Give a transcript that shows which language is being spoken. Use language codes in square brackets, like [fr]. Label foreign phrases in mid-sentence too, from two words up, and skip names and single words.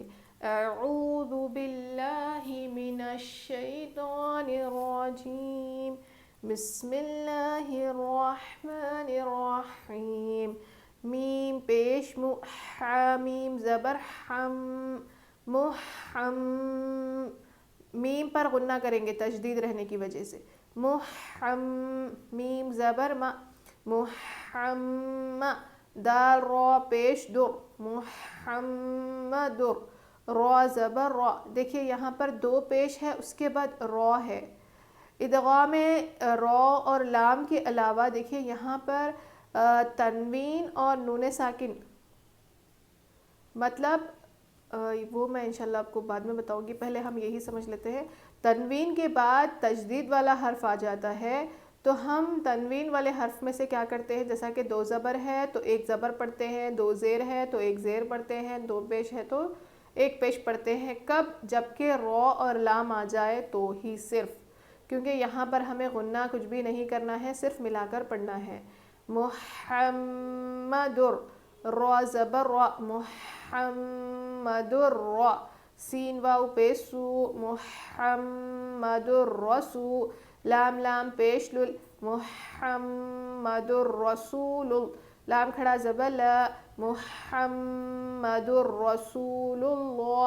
[ar] اعوذ باللہ من الشیطان الرجیم، بسم اللہ الرحمن الرحیم. [ur] میم پیش میم زبر حم، محم. میم پر غنّہ کریں گے تشدید رہنے کی وجہ سے. محم. میم زبر ما، محم. دال را پیش در، محمد. را زبر را. دیکھیے یہاں پر دو پیش ہے، اس کے بعد را ہے. ادغام را اور لام کے علاوہ دیکھیے یہاں پر تنوین اور نون ساکن، مطلب وہ میں انشاءاللہ آپ کو بعد میں بتاؤں گی. پہلے ہم یہی سمجھ لیتے ہیں. تنوین کے بعد تجدید والا حرف آ جاتا ہے تو ہم تنوین والے حرف میں سے کیا کرتے ہیں، جیسا کہ دو زبر ہے تو ایک زبر پڑھتے ہیں، دو زیر ہے تو ایک زیر پڑھتے ہیں، دو پیش ہے تو ایک پیش پڑھتے ہیں. کب، جبکہ را اور لام آ جائے تو ہی صرف، کیونکہ یہاں پر ہمیں غنّہ کچھ بھی نہیں کرنا ہے، صرف ملا کر پڑھنا ہے. محمد. را زبر را، محمد را. سین واو پیش سو، [ar] محمد الرسول. [ur] لام لام پیش لل، [ar] محمد الرسول. [ur] لام کھڑا زبر لا، [ar] محمد الرسول اللہ.